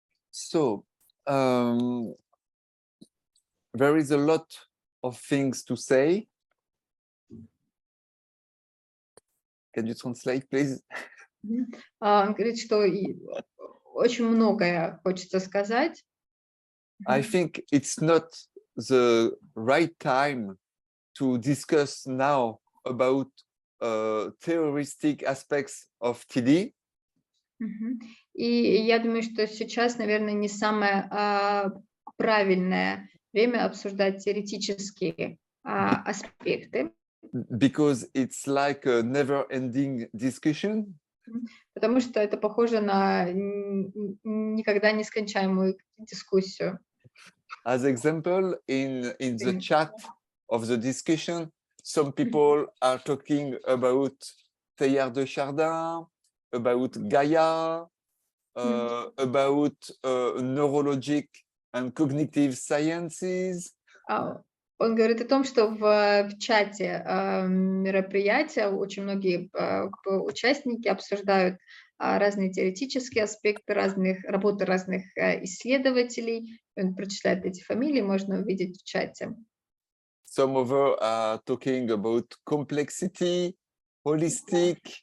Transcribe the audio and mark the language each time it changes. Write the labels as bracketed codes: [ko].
[en] So, there is a lot of things to say. Can you translate, please? [ru] Он говорит, что очень многое хочется сказать. [en] I think it's not the right time to discuss now about theoristic aspects of TD. [ru] И я думаю, что сейчас, наверное, не самое правильное время обсуждать теоретические аспекты. [en] Because it's like a never-ending discussion. [ru] Потому что это похоже на никогда не скончаемую дискуссию. [en] As example, in the chat of the discussion, some people are talking about Teilhard de Chardin, about Gaia, about neurologic and cognitive sciences. [ru] Он говорит о том, что в чате мероприятия очень многие участники обсуждают разные теоретические аспекты работы разных исследователей. Он прочитает эти фамилии, можно увидеть в чате. [en] Some of us are talking about complexity, holistic.